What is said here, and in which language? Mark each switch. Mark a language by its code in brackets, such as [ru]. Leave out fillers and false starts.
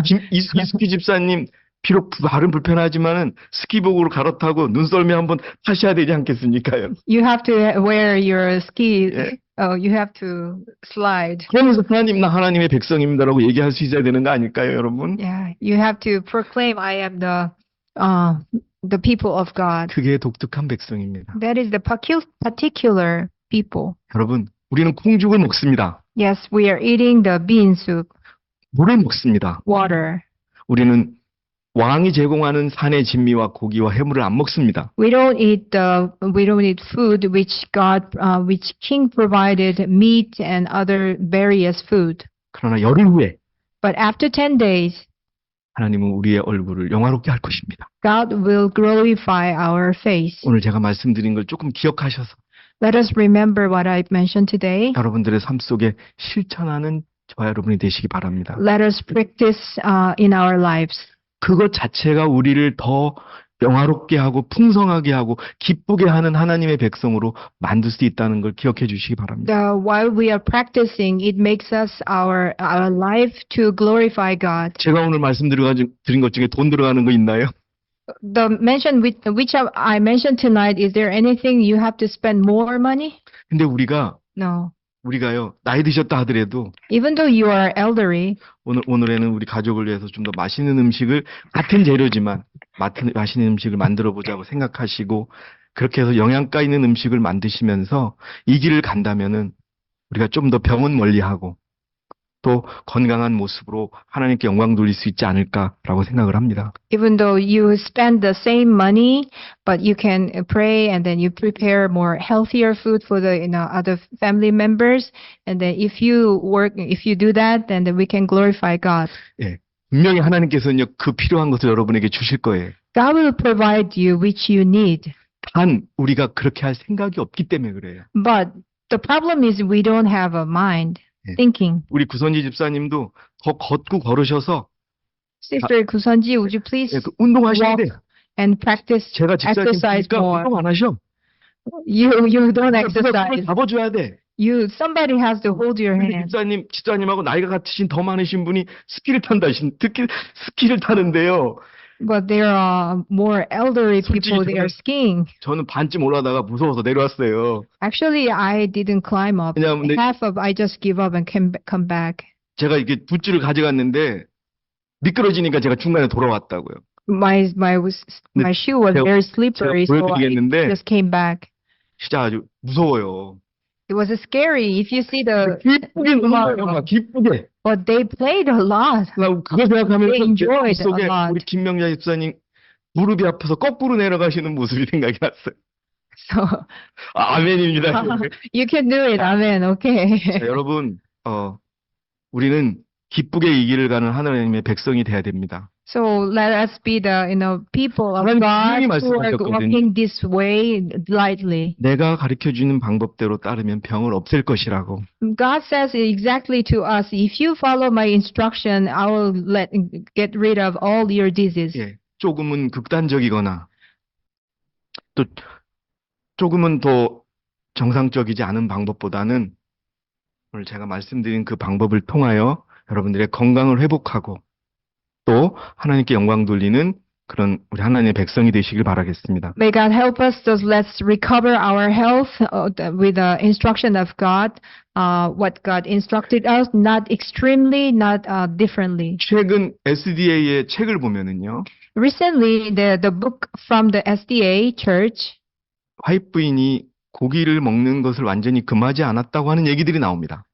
[ko] 이스키 집사님 비록 발은 불편하지만은 스키복으로 갈아타고 눈썰매 한번 타셔야 되지 않겠습니까요? [en] You have to wear your ski. [ko] 예. [en] You have to slide. [ko] 그러면서 하나님 나 하나님의 백성입니다라고 얘기할 수 있어야 되는 거 아닐까요, 여러분? [en] Yeah, you have to proclaim, I am the people of God. [ko] 그게 독특한 백성입니다. [en] That is the particular people. [ko] 여러분, 우리는 콩죽을 먹습니다. [en] Yes, we are eating the bean soup, [ko] 물을 먹습니다. [en] water. [ko] 우리는 왕이 제공하는 산의 진미와 고기와 해물을 안 먹습니다. [en] We don't eat food which King provided, meat and other various food. [ko] 그러나 열흘 후에 [en] But after 10 days, [ko] 하나님은 우리의 얼굴을 영화롭게 할 것입니다. [en] God will glorify our face. [ko] 오늘 제가 말씀드린 걸 조금 기억하셔서 [en] Let us remember what I mentioned today. [ko] 여러분들의 삶 속에 실천하는 저와 여러분이 되시기 바랍니다. [en] Let us practice in our lives. [ko] 그것 자체가 우리를 더 영화롭게 하고 풍성하게 하고 기쁘게 하는 하나님의 백성으로 만들 수 있다는 걸 기억해 주시기 바랍니다. [en] While we are practicing, it makes us our life to glorify God. [ko] 제가 오늘 말씀드린 것 중에 돈 들어가는 거 있나요? [en] The mention which I mentioned tonight, is there anything you have to spend more money? [ko] 근데 우리가 [en] No. [ko] 우리가요, 나이 드셨다 하더라도 [en] Even though you are elderly, [ko] 오늘에는 우리 가족을 위해서 좀 더 맛있는 음식을 같은 재료지만 맛있는 음식을 만들어 보자고 생각하시고 그렇게 해서 영양가 있는 음식을 만드시면서 이 길을 간다면은 우리가 좀 더 병은 멀리하고 또 건강한 모습으로 하나님께 영광 돌릴 수 있지 않을까라고 생각을 합니다. [en] even though you spend the same money, but you can pray and then you prepare more healthier food for the other family members, and then if you do that, then we can glorify God. [ko] 예. 분명히 하나님께서는요, 그 필요한 것을 여러분에게 주실 거예요. [en] God will provide you which you need. [ko] 단, 우리가 그렇게 할 생각이 없기 때문에 그래요. [en] But the problem is we don't have a mind [ko] 예. [en] thinking. [ko] 우리 구선지 집사님도 더 걷고 걸으셔서 [en] Sister Kusanji, would you please [ko] 예, 그 운동하셔야 [en] walk [ko] 돼. [en] and practice [ko] 제가 집사님 [en] exercise [ko] 보니까 [en] more? [ko] 운동 안 하셔. [en] You don't [ko] 누가 [en] exercise. [ko] 손을 잡아줘야 돼. [en] Somebody has to hold your [ko] 근데 [en] hand. [ko] 집사님하고 나이가 같으신 더 많으신 분이 스키를 스키를 타는데요. [en] But there are more elderly people, they are skiing. [ko] 저는 반쯤 올라다가 무서워서 내려왔어요. [en] Actually, I didn't climb up. [ko] 왜냐하면 [en] I just give up and come back. [ko] 제가 이게 붓줄을 가져갔는데 미끄러지니까 제가 중간에 돌아왔다고요. [en] My shoe was very slippery, [ko] 제가 [en] so I [ko] 보여드리겠는데 [en] just came back. [ko] 진짜 아주 무서워요. [en] It was scary if you see the. [ko] 기쁘게 놀아요, 막 기쁘게. [en] But they played a lot. [ko] 나 그거 생각하면서 [en] They enjoyed [ko] 속에 [en] a lot. [ko] 우리 김명자 집사님 무릎이 아파서 거꾸로 내려가시는 모습이 생각이 났어요. [en] So [ko] 아멘입니다. [en] you can do it. Amen. Okay. [ko] 자, 여러분, 우리는 기쁘게 이 길을 가는 하나님의 백성이 돼야 됩니다. [en] So let us be the people of [ko] 하나님 [en] God [ko] 분명히 [en] who are [ko] 말씀하셨거든요. [en] walking this way lightly. [ko] 내가 가르쳐주는 방법대로 따르면 병을 없앨 것이라고. [en] God says exactly to us, if you follow my instruction, I will get rid of all your disease. [ko] 예, 조금은 극단적이거나 또 조금은 더 정상적이지 않은 방법보다는 오늘 제가 말씀드린 그 방법을 통하여 여러분들의 건강을 회복하고 또 하나님께 영광 돌리는 그런 우리 하나님의 백성이 되시길 바라겠습니다. [en] May God help us. So let's recover our health with the instruction of God, what God instructed us, not extremely, not differently. [ko] 최근 SDA의 책을 보면은요, [en] Recently, the book from the SDA church, [ko] 화이트 부인이 고기를 먹는 것을 완전히 금하지 않았다고 하는 얘기들이 나옵니다.